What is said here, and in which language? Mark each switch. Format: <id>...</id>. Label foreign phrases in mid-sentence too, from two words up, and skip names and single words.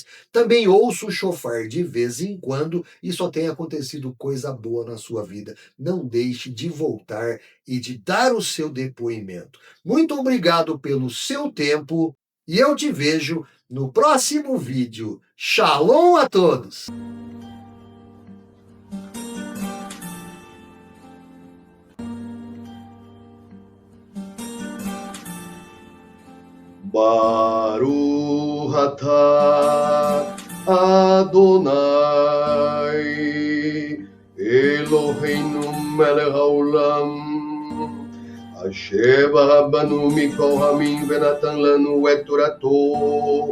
<pt>Também ouço o chofar de vez em quando e só tem acontecido coisa boa na sua vida. Não deixe de voltar e de dar o seu depoimento. Muito obrigado pelo seu tempo e eu te vejo no próximo vídeo. Shalom a todos!</pt> <he>ברוך אתה אדני אלהינו מלך העולם אשר בנו מכל העמים ונתן לנו את תורתו.</he>